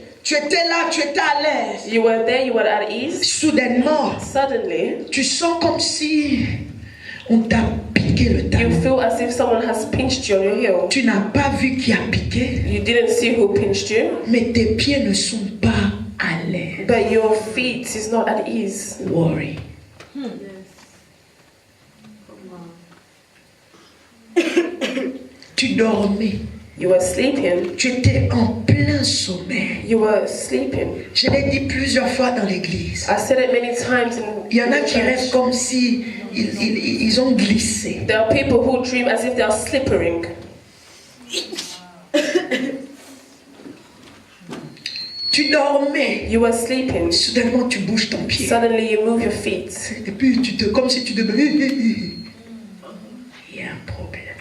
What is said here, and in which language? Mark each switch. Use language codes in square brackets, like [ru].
[fr] Tu étais là, tu étais à l'aise. [en] You were there. You were at ease. [fr] Soudainement, [en] Suddenly, [fr] tu sens comme si on t'a piqué le [en] you [fr] talon. [en] feel as if someone has pinched you on your heel. [fr] Tu n'as pas vu qui a piqué, [en] You didn't see who pinched you, [fr] mais tes pieds ne sont pas à l'aise. [en] but your feet is not at ease. Worry. [fr] Tu dormais. [en] You were sleeping. [fr] Tu étais en plein sommeil. [en] You were sleeping. [fr] Je l'ai dit plusieurs fois dans l'église. [en] I said it many times in [fr] Il y en a [en] the [fr] qui [en] church. [fr] rêvent comme si ils ont glissé. [en] There are people who dream as if they are slippering. [fr] Tu dormais. [en] You were sleeping. [fr] Soudainement, tu bouges ton pied. [en] Suddenly you move your feet. [fr] Et puis, comme si tu te... Il y a un problème.